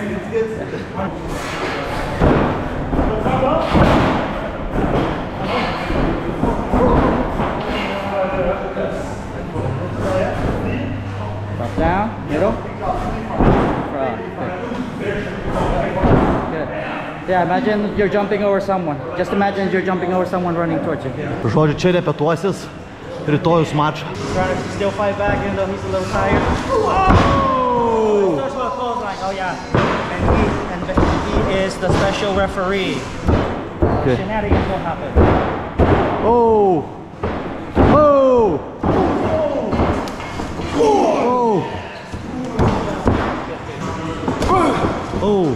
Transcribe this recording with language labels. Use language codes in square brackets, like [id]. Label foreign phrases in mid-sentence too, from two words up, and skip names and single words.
[en] Drop down, middle. Front. Good. Yeah, imagine you're jumping over someone. Just imagine you're jumping over someone running towards you. [lt] Žodžiu, čia repetuosis rytojus mačą. [en] Trying to still fight back even though he's a little tired. Oh! Starts with a clothesline. Oh yeah. And he is the special referee. Okay. Shenanigans won't happen. Oh! Oh! Oh! Oh!